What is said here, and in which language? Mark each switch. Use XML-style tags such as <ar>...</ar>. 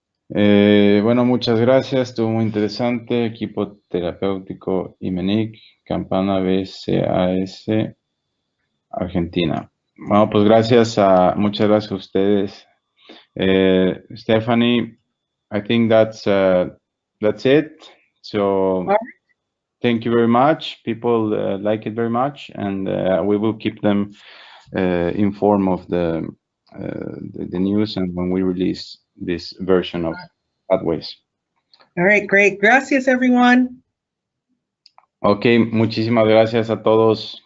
<es>Bueno, muchas gracias, estuvo muy interesante. Equipo terapéutico IMENIC, Campana BCAS, Argentina. Bueno, pues muchas gracias a ustedes.</es> <en>Stephanie, I think that's it. So thank you very much. People like it very much, and we will keep them informed of the news and when we release this version of Pathways. All right, great. Gracias, everyone.</en> <es>Ok, muchísimas gracias a todos.</es>